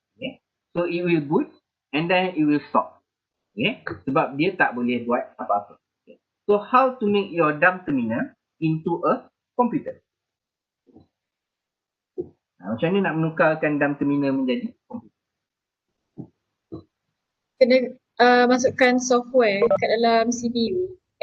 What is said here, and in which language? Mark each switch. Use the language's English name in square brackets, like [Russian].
[English] Okay, so it will boot and then it will stop. [Malay] Okay, sebab dia tak boleh buat apa-apa. Okay. [English] So how to make your dumb terminal into a computer? [Malay] Macam ni nak menukarkan dumb terminal menjadi komputer? Kena masukkan software kat dalam CPU.